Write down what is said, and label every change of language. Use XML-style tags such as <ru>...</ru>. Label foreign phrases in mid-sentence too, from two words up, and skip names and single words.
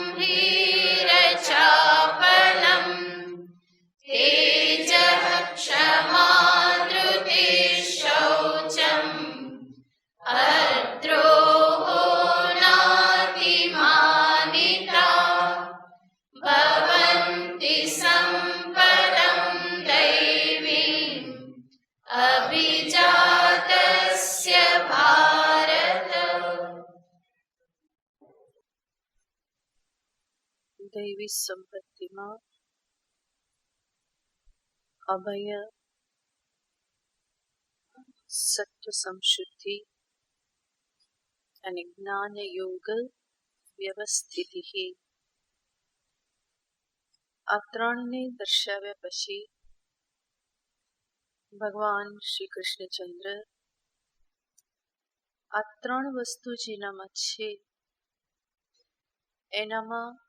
<sa>ह्रीरचापलम् तेजः क्षमा धृतिः शौचम् अद्रोहो नातिमानिता भवन्ति सम्पदं दैवीम् अभिजातस्य भारत। दैवी संपत्तिમાં અભય સત્વ સંશુદ્ધિ</sa> <gu>અને</gu> <sa>જ્ઞાન યોગ વ્યવસ્થિતિ</sa> <gu>આ ત્રણને દર્શાવ્યા પછી ભગવાન શ્રી કૃષ્ણચંદ્ર આ ત્રણ વસ્તુ જેનામાં છે એનામાં</gu>